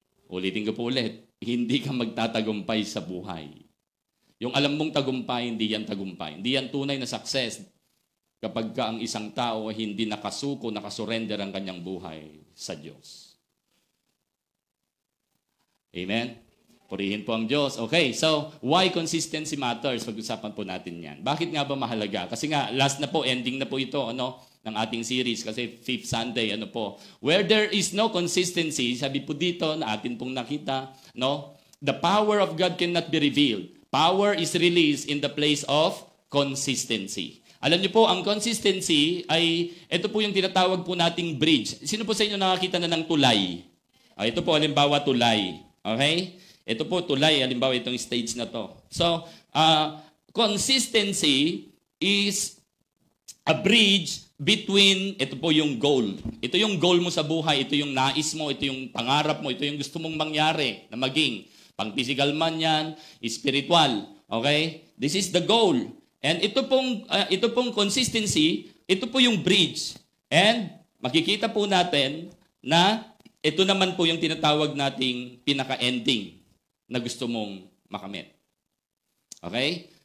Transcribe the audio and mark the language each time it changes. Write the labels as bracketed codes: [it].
[tl] Ulitin ko po ulit, hindi ka magtatagumpay sa buhay. Yung alam mong tagumpay, hindi yan tagumpay. Hindi yan tunay na success kapag ka ang isang tao hindi nakasuko, nakasurrender ang kanyang buhay sa Diyos. Amen? Purihin po ang Diyos. [en] Okay, so why consistency matters? [tl] Pag-usapan po natin yan. Bakit nga ba mahalaga? Kasi nga, last na po, ending na po ito ng ating series. [en] Kasi 5th Sunday, where there is no consistency, [tl] sabi po dito na atin pong nakita, [en] the power of God cannot be revealed. Power is released in the place of consistency. [tl] Alam niyo po, ang consistency ay, ito po yung tinatawag po nating bridge. Sino po sa inyo nakakita na ng tulay? Ito po, halimbawa, tulay. Okay? Ito po, tulay. Halimbawa, itong stage na to. [en] So, consistency is a bridge between, [tl] ito po yung goal. Ito yung goal mo sa buhay. Ito yung nais mo. Ito yung pangarap mo. Ito yung gusto mong mangyari na maging. Pang-physical man yan, [en] spiritual. Okay? This is the goal. [tl] And ito pong consistency, ito po yung bridge. And makikita po natin na ito naman po yung tinatawag nating pinaka-ending na gusto mong makamit. Okay?